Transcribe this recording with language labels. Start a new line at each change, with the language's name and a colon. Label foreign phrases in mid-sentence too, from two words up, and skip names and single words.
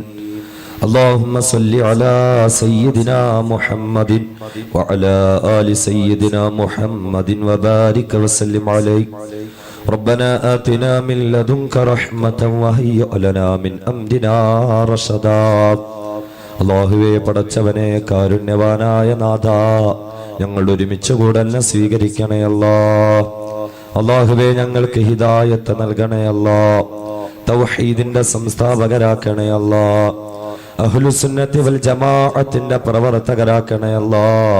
Arabic: اللهم صل على سيدنا محمد وعلى آل سيدنا محمد وبارك وسلم عليه. ربنا آتنا من لدنك رحمة وهيئ لنا من أمرنا رشدا.
Malayalam: അല്ലാഹുവേ പടച്ചവനെ കാരുണ്യവാനായ നാഥ, ഞങ്ങൾ ഒരുമിച്ച് കൂടലിനെ സ്വീകരിക്കണേ അല്ലാഹ്. അല്ലാഹുവേ ഞങ്ങൾക്ക് ഹിദായത്ത് നൽകണേ അല്ലാഹ്. തൗഹീദിന്റെ സംസ്ഥാപകരാക്കണേ അല്ലാഹ്. അഹ്ലുസുന്നത്തി വൽ ജമാഅത്തിന്റെ പ്രവർത്തകരാക്കണേ അല്ലാഹ്.